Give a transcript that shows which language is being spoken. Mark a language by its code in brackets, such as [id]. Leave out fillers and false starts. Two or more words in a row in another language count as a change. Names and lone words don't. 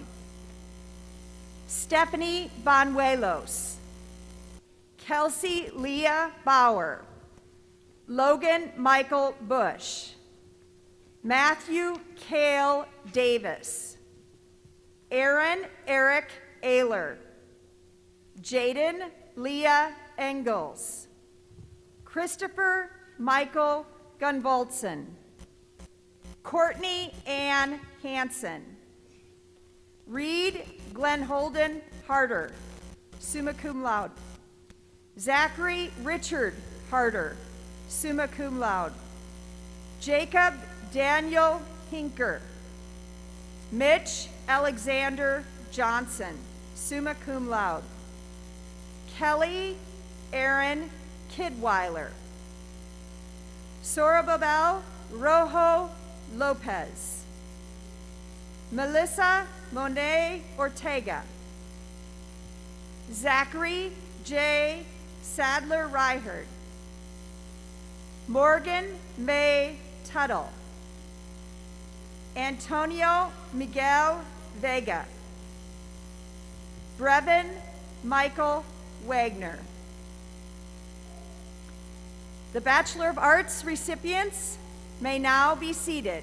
[en] Stephanie Banuelos, Kelsey Leah Bauer, Logan Michael Bush, Matthew Cale Davis, Aaron Eric Ayler, Jaden Leah Engels, Christopher Michael Gunvaltson, Courtney Ann Hansen, Reed Glenn Holden Harder, [la] summa cum laude, [en] Zachary Richard Harder, [la] summa cum laude, [en] Jacob Daniel Hinker, Mitch Alexander Johnson, [la] summa cum laude, [en] Kelly Aaron Kidweiler, Sorababel Rojo Lopez, Melissa Monet Ortega, Zachary J. Sadler Reihard, Morgan May Tuttle, Antonio Miguel Vega, Brevin Michael Wagner. The Bachelor of Arts recipients may now be seated.